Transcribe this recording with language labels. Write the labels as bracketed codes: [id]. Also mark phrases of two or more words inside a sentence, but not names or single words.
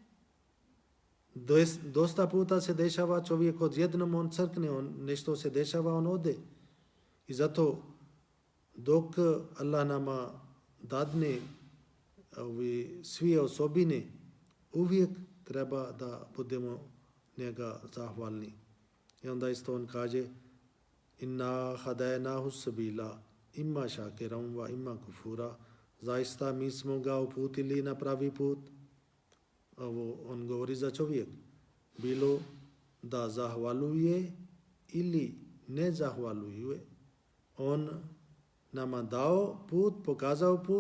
[bs] Dosta puta se dešava čovjek odjednom on crkne, nešto se dešava, on ode. I zato dok Allah nama dadne svi osobine, uvijek treba da budemo njega zahvalni. I onda isto on kaže [ar] إنا هديناه السبيل إما شاكرا وإما كفورا. [bs] Zaista mi smo ga uputili na pravi put. Ovo on govori za čovjek. Bilo da zahvaluje ili ne zahvaluje. On nama dao put, pokazao put.